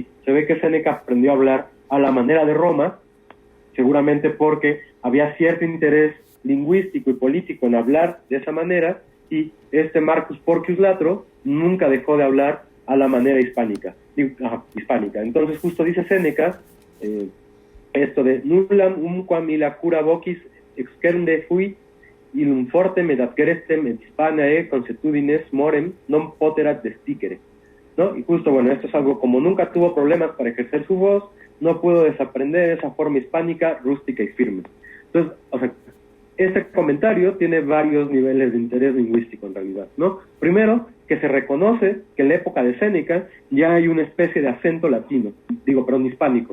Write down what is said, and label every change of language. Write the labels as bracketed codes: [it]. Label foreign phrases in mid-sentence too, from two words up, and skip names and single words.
[es] Se ve que Séneca aprendió a hablar a la manera de Roma, seguramente porque había cierto interés lingüístico y político en hablar de esa manera, y este Marcus Porcius Latro nunca dejó de hablar a la manera hispánica. Entonces justo dice Séneca esto de [la] nullam umquam illa cura vocis excernde fuit illum fortem et adgrestem et hispanae consuetudines morem non poterat desticere, [es] ¿no? Y justo, bueno, esto es algo como nunca tuvo problemas para ejercer su voz, no pudo desaprender esa forma hispánica rústica y firme. Entonces, o sea, este comentario tiene varios niveles de interés lingüístico en realidad, ¿no? Primero, que se reconoce que en la época de Séneca ya hay una especie de acento latino, hispánico, ¿no?